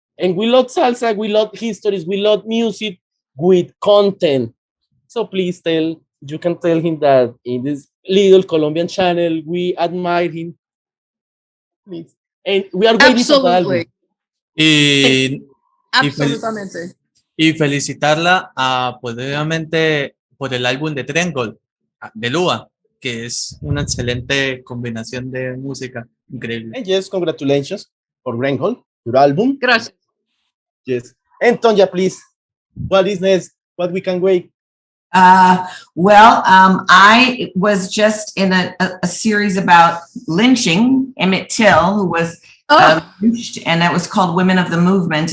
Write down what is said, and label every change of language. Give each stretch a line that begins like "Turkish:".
English: And we love salsa, we love histories, we love music with content. So please you can tell him that in this little Colombian channel, we admire him. Please. And we are waiting for the album.
Spanish: Absolutamente. Y felicitarla pues obviamente por el álbum de Triangle de Luba, que es una excelente combinación de música, increíble.
English: And yes, congratulations for Triangle, your album.
Spanish: Gracias.
English: Yes. And Tonya, please, what is next? What we can wait? I was just in a series about lynching Emmett Till, who was lynched, and that was called Women of the Movement.